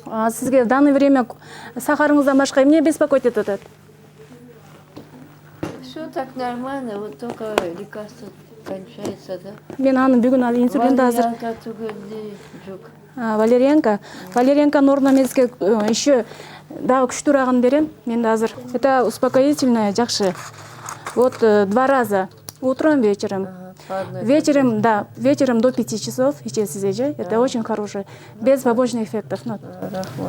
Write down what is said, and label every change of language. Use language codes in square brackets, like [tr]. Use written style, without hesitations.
[ky] Сизге [ru] в данное время [ky] сахарыңыздан башка эмне беспокоить атат? [ru] Все так нормально, вот только лекарство кончается, да? [ky] Мен аны бүгүн инсулинди азыр. Валерьянка түгелдей жок. Валерьянка. Валерьянканын ордуна мен сизге еще дагы күчтүүраагын берем. Менде азыр. [ru] Это успокоительное, [ky] жакшы. [ru] Вот 2 раза. Утром, вечером. Вечером, да, вечером до 5 часов [ky] ичесиз эже. [ru] Это очень хорошее. Без побочных эффектов. [ky] Рахмат.